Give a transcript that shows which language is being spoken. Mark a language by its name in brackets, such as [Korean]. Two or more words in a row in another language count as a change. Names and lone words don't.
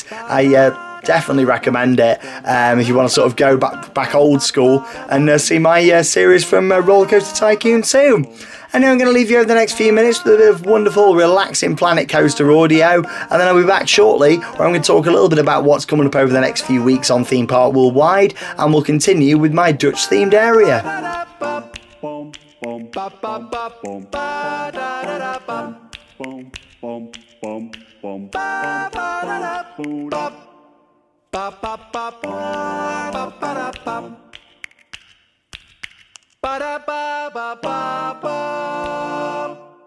[English] I definitely recommend it if you want to sort of go back old school and see my series from Roller Coaster Tycoon 2. And now I'm going to leave you over the next few minutes with a bit of wonderful, relaxing Planet Coaster audio, and then I'll be back shortly where I'm going to talk a little bit about what's coming up over the next few weeks on Theme Park Worldwide, and we'll continue with my Dutch themed area. Boom ba ba ba boom ba da da da bum boom boom boom boom ba ba da da boom ba ba ba ba ba ba da bum ba da ba ba ba ba